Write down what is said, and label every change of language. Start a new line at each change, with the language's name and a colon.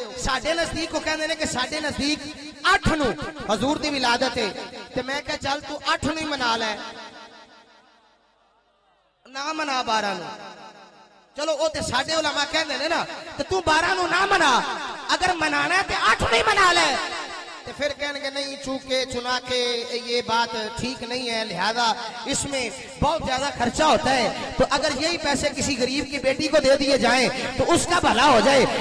Punjabi: ساڈے نزدیک کو کہتے ہیں کہ ساڈے نزدیک 8 نو حضور دی ولادت ہے تے میں کہا چل تو 8 نو ہی منا لے, نہ منا 12 نو. چلو او تے ساڈے علماء کہندے نے نا تے تو 12 نو نہ منا, اگر منانا ہے تے 8 نو ہی منا لے.
Urdu: تے پھر کہیں گے نہیں چونکہ چنا کے یہ بات ٹھیک نہیں ہے, لہذا اس میں بہت زیادہ خرچہ ہوتا ہے, تو اگر یہی پیسے کسی غریب کی بیٹی کو دے دیے جائیں تو اس کا بھلا ہو جائے.